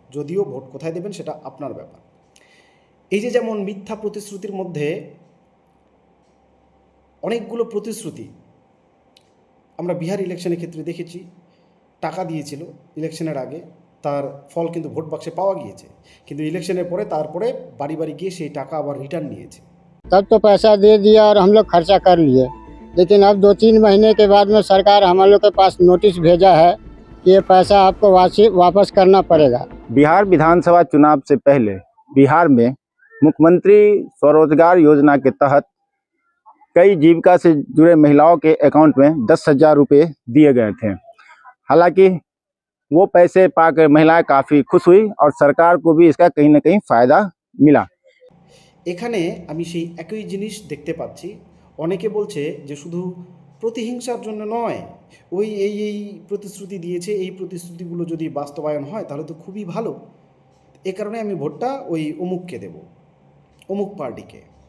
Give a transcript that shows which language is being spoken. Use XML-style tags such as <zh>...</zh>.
<bn>যদিও ভোট কোথায় দেবেন সেটা আপনার ব্যাপার। এই যে যেমন মিথ্যা প্রতিশ্রুতির মধ্যে অনেকগুলো প্রতিশ্রুতি আমরা বিহার ইলেকশনের ক্ষেত্রে দেখেছি। টাকা দিয়েছিল ইলেকশনের আগে, তার ফল কিন্তু ভোট বাক্সে পাওয়া গিয়েছে, কিন্তু ইলেকশনের পরে তারপরে বাড়ি বাড়ি গিয়ে সেই টাকা আবার রিটার্ন নিয়েছে।</bn> <hi>तब तो पैसा दे दिया और हम लोग खर्चा कर लिए, लेकिन अब 2-3 महीने के बाद में सरकार हम लोग के पास नोटिस भेजा है कि ये पैसा आपको वापस करना पड़ेगा। बिहार विधानसभा चुनाव से पहले बिहार में मुख्यमंत्री स्वरोजगार योजना के तहत कई जीविका से जुड़े महिलाओं के अकाउंट में 10,000 रुपये दिए गए थे। हालांकि वो पैसे पाकर महिलाएं काफ़ी खुश हुई और सरकार को भी इसका कहीं ना कहीं फ़ायदा मिला।</hi> <bn>এখানে আমি সেই একই জিনিস দেখতে পাচ্ছি। অনেকে বলছে যে শুধু প্রতিহিংসার জন্য নয়, ওই এই প্রতিশ্রুতি দিয়েছে, এই প্রতিশ্রুতিগুলো যদি বাস্তবায়ন হয় তাহলে তো খুবই ভালো। এ কারণে আমি ভোটটা ওই অমুককে দেব, অমুক পার্টিকে।</bn>